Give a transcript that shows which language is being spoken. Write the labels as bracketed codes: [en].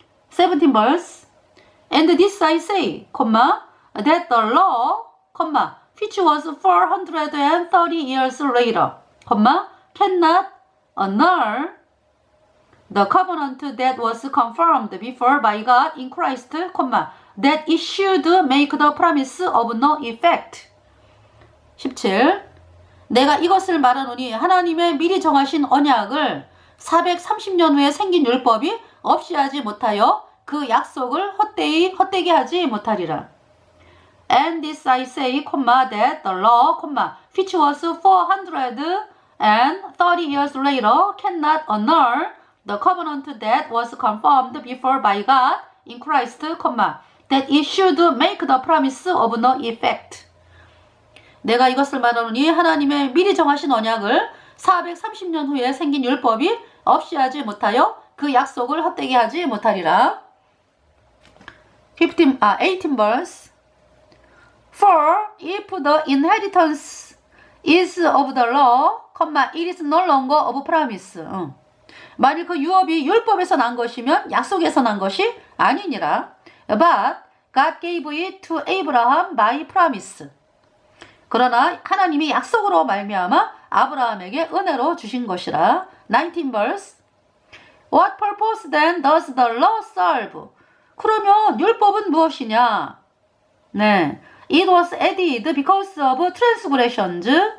[en] 17 verse. And this I say, that the law, which was 430 years later, cannot annul the covenant that was confirmed before by God in Christ, that it should make the promise of no effect. 17. [ko] 내가 이것을 말하노니 하나님의 미리 정하신 언약을 430년 후에 생긴 율법이 없이 하지 못하여 그 약속을 헛되게 하지 못하리라. [en] And this I say, that the law, which was 430 years later, cannot annul the covenant that was confirmed before by God in Christ, that it should make the promise of no effect. [ko] 내가 이것을 말하노니 하나님의 미리 정하신 언약을 430년 후에 생긴 율법이 없이 하지 못하여 그 약속을 헛되게 하지 못하리라. [en] 18 verse. For if the inheritance is of the law, it is no longer of promise. [ko] 만일 그 유업이 율법에서 난 것이면 약속에서 난 것이 아니니라. [en] But God gave it to Abraham by promise. [ko] 그러나 하나님이 약속으로 말미암아 아브라함에게 은혜로 주신 것이라. [en] 19 verse. What purpose then does the law serve? [ko] 그러면 율법은 무엇이냐? 네. [en] It was added because of transgressions.